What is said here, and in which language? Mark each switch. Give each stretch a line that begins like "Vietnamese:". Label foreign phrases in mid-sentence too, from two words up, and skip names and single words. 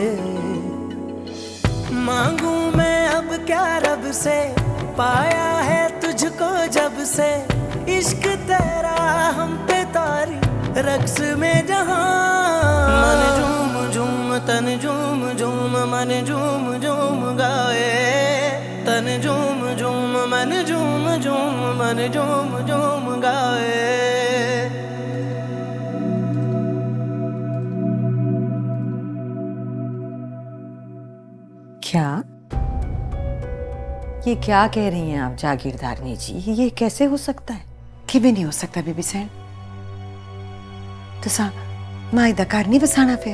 Hindi: मांगू मैं अब क्या रब से, पाया है तुझको जब से, इश्क तेरा हम पे तारी रक्स में जहां। मन झूम झूम तन झूम झूम मन झूम झूम गाए, तन झूम झूम मन झूम झूम मन झूम झूम गाए। क्या? ये क्या कह रही हैं आप जागीरदारनी जी? ये कैसे हो सकता है?
Punjabi: कि भी नहीं हो सकता बीबी सैन। तुसा माई दा घर नहीं बसाना फिर?